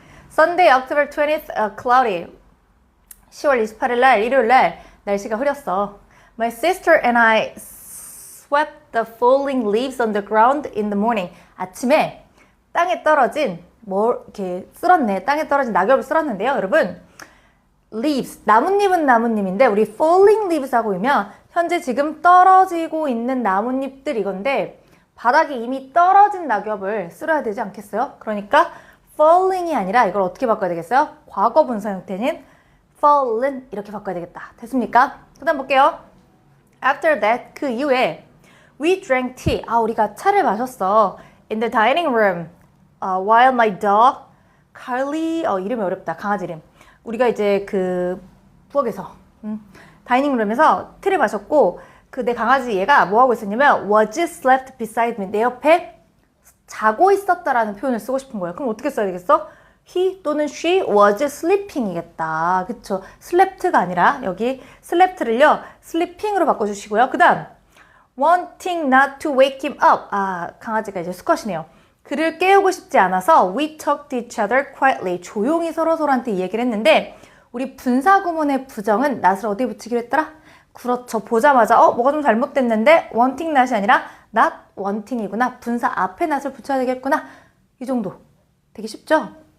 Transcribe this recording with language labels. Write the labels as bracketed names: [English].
[English] Sunday, October 20th, cloudy. [Korean] 10월 28일 날, 일요일 날 날씨가 흐렸어. [English] My sister and I swept the falling leaves on the ground in the morning. [Korean] 아침에 땅에 떨어진 이렇게 쓸었네. 땅에 떨어진 낙엽을 쓸었는데요, 여러분. leaves, 나뭇잎은 나뭇잎인데 우리 falling leaves 하고 있면 현재 지금 떨어지고 있는 나뭇잎들 이건데 바닥에 이미 떨어진 낙엽을 쓸어야 되지 않겠어요? 그러니까 falling이 아니라 이걸 어떻게 바꿔야 되겠어요? 과거 분사 형태는 fallen 이렇게 바꿔야 되겠다. 됐습니까? 그 다음 볼게요. [English] After that, [Korean] 그 이후에 [English] we drank tea. [Korean] 우리가 차를 마셨어. [English] In the dining room. While my dog, Carly, [Korean] 이름이 어렵다. 강아지 이름. 우리가 이제 그 부엌에서 다이닝룸에서 티를 마셨고 그 내 강아지 얘가 뭐 하고 있었냐면 [English] was slept beside me. [Korean] 내 옆에 자고 있었다라는 표현을 쓰고 싶은 거예요. 그럼 어떻게 써야 되겠어? [English] He [Korean] 또는 [English] she was sleeping이겠다. [Korean] 그쵸? slept가 아니라 여기 slept를요 sleeping으로 바꿔주시고요. 그 다음 [English] wanting not to wake him up. [Korean] 강아지가 이제 수컷이네요. 그를 깨우고 싶지 않아서 [English] we talked to each other quietly. [Korean] 조용히 서로서로한테 이 얘기를 했는데 우리 분사구문의 부정은 not을 어디에 붙이기로 했더라? 그렇죠. 보자마자 뭐가 좀 잘못됐는데 wanting not이 아니라 not wanting이구나. 분사 앞에 not을 붙여야 되겠구나. 이 정도. 되게 쉽죠?